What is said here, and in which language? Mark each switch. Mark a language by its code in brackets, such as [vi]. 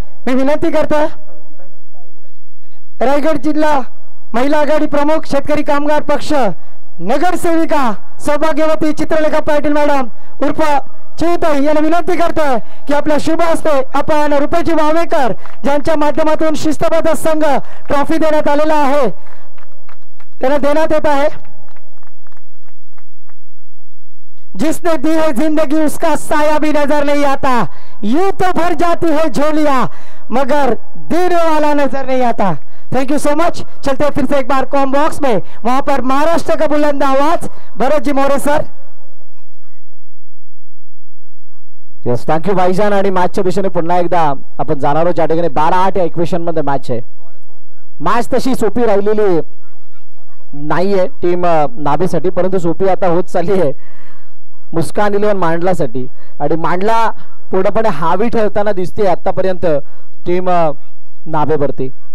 [mr] मी विनंती करतो रायगढ़ जिल्हा महिला आघाडी प्रमुख शेतकरी कामगार पक्ष नगर सेविका सौभाग्यवती चित्रलेखा पाटील मॅडम उर्फ चिवताई यांना विनंती करतोय की आपल्या शुभ हस्ते आपण रुपेशजी वावेकर ज्यांच्या माध्यमातून शिस्तबद्ध संघ ट्रॉफी देण्यात आलेला आहे त्यांना देण्यात येत आहे। [hi] जिसने दी है जिंदगी उसका साया भी नजर नहीं आता, यूं तो भर जाती है झोलियां मगर देने वाला नजर नहीं आता। [en] Thank you so much. [hi] चलते हैं फिर से एक बार कॉम बॉक्स में, वहां पर महाराष्ट्र का बुलंद आवाज भरत जी मोरे सर। [en] Yes thank you भाईजान। [mr] आणि मॅचच्या दिशेने पुन्हा एकदा आपण जाणार आहोत ज्या ठिकाणी 12-8 या इक्वेशन मध्ये मॅच आहे। मॅच तशी सोपी राहिलेली नाहीये टीम नाभेसाठी, परंतु सोपी आता होत चालली आहे मुस्कान 11 मांडलासाठी आणि मांडला पूर्णपणे हावी ठरताना दिसते आतापर्यंत टीम नाभेवरती।